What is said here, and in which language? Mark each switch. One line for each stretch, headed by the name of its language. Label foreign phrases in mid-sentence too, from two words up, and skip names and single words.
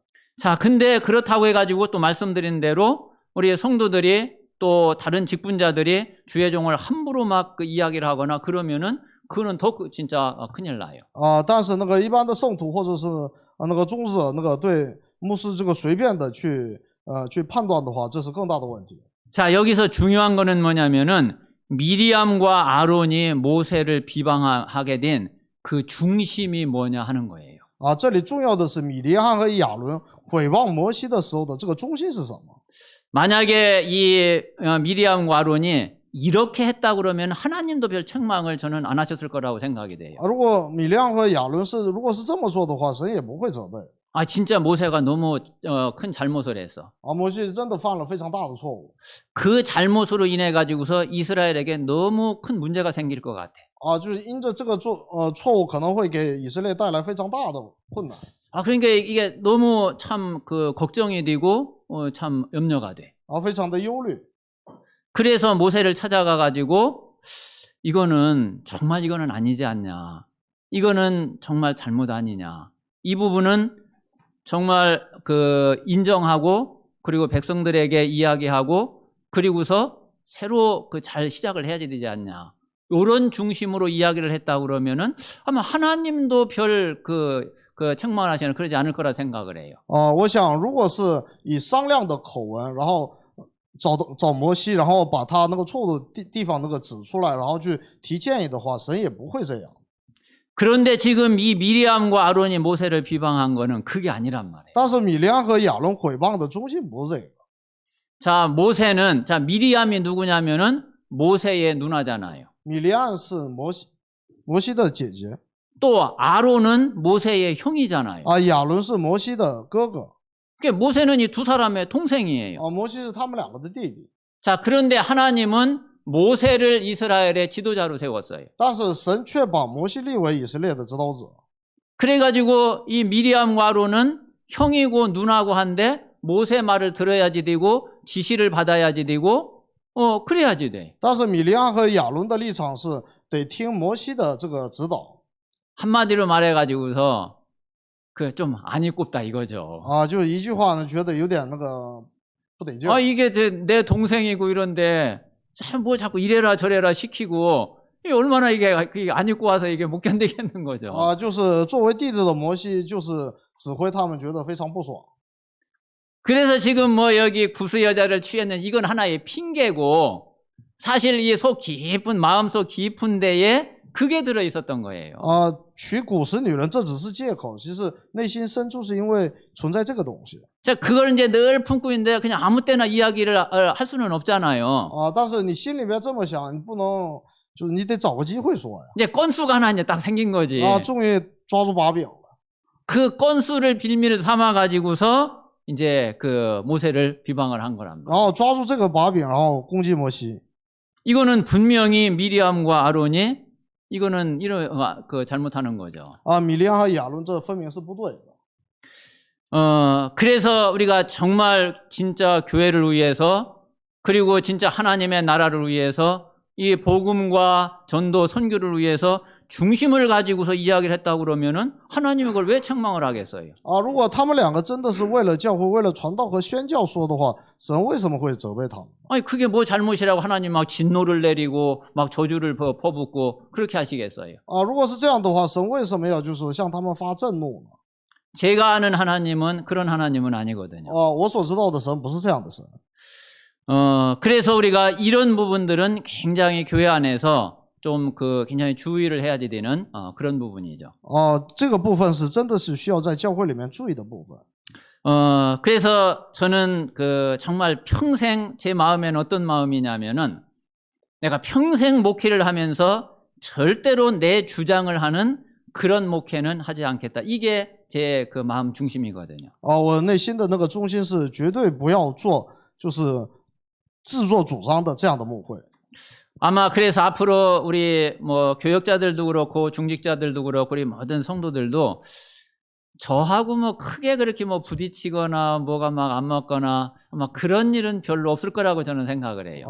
Korean: 자, 근데 그렇다고 해가지고 또 말씀드린 대로 우리 성도들이 또 다른 직분자들이 주의 종을 함부로 막 이야기를 하거나 그러면은 그거는 더 진짜 큰일 나요.
Chinese: 但是那个一般的圣徒或者是那个宗者对牧师这个随便的去判断的话，这是更大的问题。
Korean: 자, 여기서 중요한 거는 뭐냐면은 미리암과 아론이 모세를 비방하게 된 그 중심이 뭐냐 하는 거예요.
Chinese: 这里重要的是米利暗和亚伦毁谤摩西的时候的这个中心是什么？
Korean: 만약에 이 미리암과 아론이 이렇게 했다 그러면 하나님도 별 책망을 저는 안 하셨을 거라고 생각이 돼요.
Chinese: 如果米利暗和亚伦如果是这么说的话，神也不会责备。
Korean: 아, 진짜 모세가 너무 큰 잘못을 했어.
Chinese: 摩西真的犯了非常大的错误。
Korean: 그 잘못으로 인해 가지고서 이스라엘에게 너무 큰 문제가 생길 것 같아.
Chinese: 就是因着这个错误，可能会给以色列带来非常大的困难。
Korean: 아, 그러니까 이게 너무 참 걱정이 되고 참 염려가 돼.
Chinese: 非常的忧虑。
Korean: 그래서 모세를 찾아가 가지고 이거는 아니지 않냐. 이거는 정말 잘못 아니냐. 이 부분은 정말 인정하고 그리고 백성들에게 이야기하고 그리고서 새로 잘 시작을 해야 되지 않냐. 이런 중심으로 이야기를 했다 그러면은 아마 하나님도 별 책망을 하시는 그러지 않을 거라 생각을 해요.
Chinese: 我想如果是以商量的口吻，然后找摩西，然后把他那个错误的地方那个指出来，然后去提建议的话，神也不会这样。
Korean: 그런데 지금 이 미리암과 아론이 모세를 비방한 거는 그게 아니란 말이에요.
Chinese: 但是米利暗和亚伦毁谤的中心不是这个。
Korean: 자, 미리암이 누구냐면은 모세의 누나잖아요.
Chinese: 米利暗是摩西的姐姐，
Korean: 또 아론은 모세의 형이잖아요.
Chinese: 亚伦是摩西的哥哥，
Korean: 그러니까 모세는 이 두 사람의 동생이에요.
Chinese: 摩西是他们两个的弟弟。
Korean: 자, 그런데 하나님은 모세를 이스라엘의 지도자로 세웠어요.
Chinese: 但是神却把摩西立为以色列的指导者。
Korean: 그래가지고 이 미리암과 아론은 형이고 누나고 한데 모세 말을 들어야지 되고 지시를 받아야지 되고 그래야지 돼.
Chinese: 但是米利暗和亚伦的立场是得听摩西的这个指导。
Korean: 한마디로 말해가지고서 그 좀 안이 꼽다 이거죠.
Chinese: 啊，就一句话呢，觉得有点那个不得劲儿。
Korean: 아, 이게 내 동생이고 이런데 뭐 자꾸 이래라 저래라 시키고 이게 얼마나 이게 안 입고 와서 이게 못 견디겠는 거죠.
Chinese: 啊，就是作为弟弟的摩西，就是指挥他们，觉得非常不爽。
Korean: 그래서 지금 뭐 여기 구스 여자를 취했는 이건 하나의 핑계고 사실 이 속 깊은 마음속 깊은 데에 그게 들어 있었던 거예요.
Chinese: 啊，娶古时女人这只是借口，其实内心深处是因为存在这个东西。
Korean: 자, 그걸 이제 늘 품고 있는데 그냥 아무 때나 이야기를 할 수는 없잖아요.
Chinese: 啊，但是你心里边这么想，你不能，就是你得找个机会说呀。
Korean: 이제 건수가 하나 이제 딱 생긴 거지.
Chinese: 啊，终于抓住把柄了。
Korean: 그 건수를 빌미를 삼아 가지고서 이제 그 모세를 비방을 한 거랍니다.
Chinese: 然后抓住这个把柄，然后攻击摩西。
Korean: 이거는 분명히 미리암과 아론이 이거는 이런 그 잘못하는 거죠.
Chinese: 啊，米利暗和亚伦这分明是不对的。
Korean: 그래서 우리가 정말 진짜 교회를 위해서 그리고 진짜 하나님의 나라를 위해서 이 복음과 전도 선교를 위해서 중심을 가지고서 이야기를 했다고 그러면은 하나님이 그걸 왜 책망을 하겠어요?
Chinese: 啊，如果他们两个真的是为了教会、为了传道和宣教说的话，神为什么会责备他们？
Korean: 아니 그게 뭐 잘못이라고 하나님 막 진노를 내리고 막 저주를 퍼붓고 그렇게 하시겠어요?
Chinese: 啊，如果是这样的话，神为什么要就是向他们发震怒呢？
Korean: 제가 아는 하나님은 그런 하나님은 아니거든요.
Chinese: 我所知道的神不是这样的神。
Korean: 그래서 우리가 이런 부분들은 굉장히 교회 안에서 좀 그 굉장히 주의를 해야 되는 그런 부분이죠.
Chinese: 这个部分是真的是需要在教会里面注意的部分。
Korean: 그래서 저는 그 정말 평생 제 마음에는 어떤 마음이냐면은 내가 평생 목회를 하면서 절대로 내 주장을 하는 그런 목회는 하지 않겠다. 이게 제 그 마음 중심이거든요.
Chinese: 我内心的那个中心是绝对不要做就是自作主张的这样的牧会。
Korean: 아마 그래서 앞으로 우리 뭐 교역자들도 그렇고 중직자들도 그렇고 우리 모든 성도들도 저하고 뭐 크게 그렇게 뭐 부딪히거나 뭐가 막 안 맞거나 아마 그런 일은 별로 없을 거라고 저는 생각을 해요.